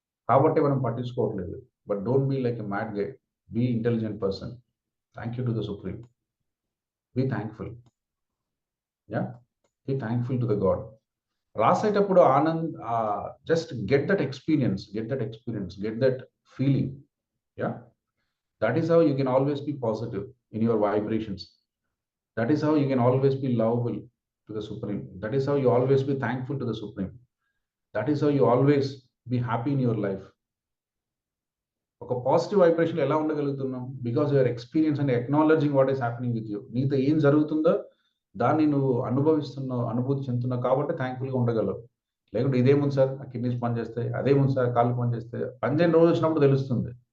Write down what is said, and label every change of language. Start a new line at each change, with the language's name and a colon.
Telugu: కాబట్టి మనం పట్టించుకోవట్లేదు.
English: But don't be like a mad guy, be intelligent person. Thank you to the supreme. Be thankful. Be thankful to the god. రాసేటప్పుడు just get that experience, get that feeling. That is how you can always be positive in your vibrations. That is how you can always be lovable to the Supreme. That is how you always be thankful to the Supreme. That is how you always be happy in your life.
Telugu: ఒక positive vibration ఎలా ఉండగలుగుతున్నాం?
English: Because your experience and acknowledging what is happening with you.
Telugu: నీతో ఏం జరుగుతుందో దాన్ని నువ్వు అనుభూతి చెందుతున్నావు కాబట్టి థ్యాంక్ఫుల్గా ఉండగలవు. లేకుంటే ఇదేముంది సార్ ఆ కిడ్నీస్ పనిచేస్తాయి, అదేముంది సార్ కాళ్ళు పనిచేస్తాయి, పనిచేయని రోజు వచ్చినప్పుడు తెలుస్తుంది.